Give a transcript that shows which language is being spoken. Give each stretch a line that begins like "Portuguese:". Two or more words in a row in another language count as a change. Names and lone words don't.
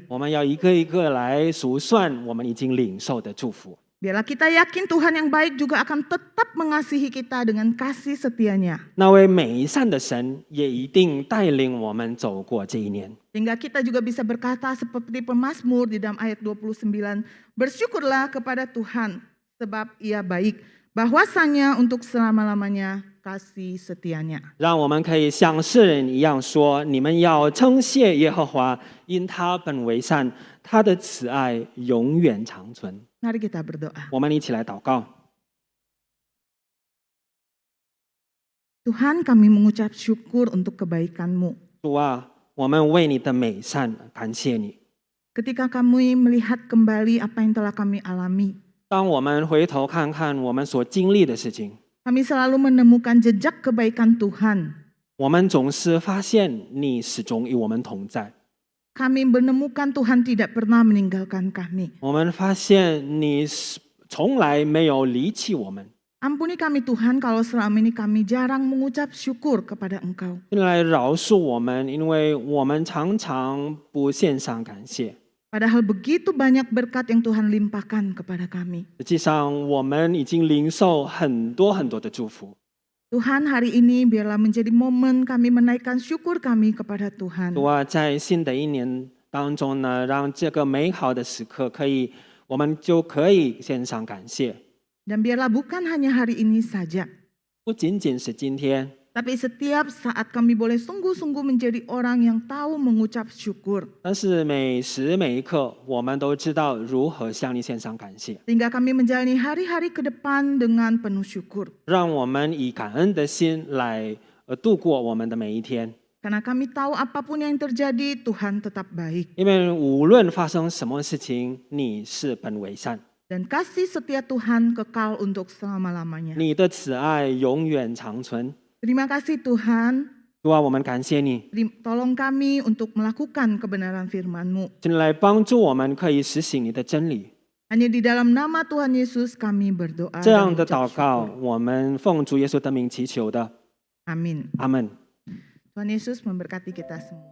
Chinese: 我们要一个一个来数算我们已经领受的祝福。
Indonesian: Biarlah kita yakin Tuhan yang baik juga akan tetap mengasihi kita dengan kasih setianya.
Chinese: 那位美善的神也一定带领我们走过这一年。
Indonesian: Sehingga kita juga bisa berkata seperti pemazmur di dalam ayat 29. Bersyukurlah kepada Tuhan sebab ia baik. Bahwasanya untuk selama-lamanya kasih setianya.
Chinese: 让我们可以像诗人一样说：你们要称谢耶和华，因他本为善，他的慈爱永远长存。
Indonesian: Mari kita berdoa.
Chinese: 我们一起来祷告。
Indonesian: Tuhan, kami mengucap syukur untuk kebaikan-Mu.
Chinese: 主啊，我们为你的美善感谢你。
Indonesian: Ketika kami melihat kembali apa yang telah kami alami,
Chinese: 当我们回头看看我们所经历的事情，
Indonesian: kami selalu menemukan jejak kebaikan Tuhan.
Chinese: 我们总是发现你始终与我们同在。
Indonesian: Kami menemukan Tuhan tidak pernah meninggalkan kami.
Chinese: 我们发现你从来没有离弃我们。
Indonesian: Ampuni kami Tuhan kalau selama ini kami jarang mengucap syukur kepada Engkau.
Chinese: 进来饶恕我们，因为我们常常不献上感谢。
Indonesian: Padahal begitu banyak berkat yang Tuhan limpahkan kepada kami.
Chinese: 实际上，我们已经领受很多很多的祝福。
Indonesian: Tuhan, hari ini biarlah menjadi momen kami menaikkan syukur kami kepada Tuhan.
Chinese: 主啊，在新的一年当中呢，让这个美好的时刻我们就可以献上感谢。
Indonesian: Dan biarlah bukan hanya hari ini saja,
Chinese: 不仅仅是今天，
Indonesian: tapi setiap saat kami boleh sungguh-sungguh menjadi orang yang tahu mengucap syukur.
Chinese: 但是每时每一刻，我们都知道如何向你献上感谢，
Indonesian: Sehingga kami menjalani hari-hari ke depan dengan penuh syukur.
Chinese: 让我们以感恩的心来度过我们的每一天。
Indonesian: Karena kami tahu apapun yang terjadi, Tuhan tetap baik.
Chinese: 因为无论发生什么事情，你是本为善，
Indonesian: Dan kasih setia Tuhan kekal untuk selama-lamanya.
Chinese: 你的慈爱永远长存。
Indonesian: Terima kasih Tuhan.
Chinese: 主啊，我们感谢你，
Indonesian: Tolong kami untuk melakukan kebenaran firman-Mu.
Chinese: 请来帮助我们可以实行你的真理。
Indonesian: Hanya di dalam nama Tuhan Yesus kami berdoa.
Chinese: 这样的
Indonesian: dan
Chinese: 祷告
Indonesian: mengucap syukur.
Chinese: 我们奉主耶稣的名祈求的，
Indonesian: Amin.
Chinese: 阿门。
Indonesian: Tuhan Yesus memberkati kita semua.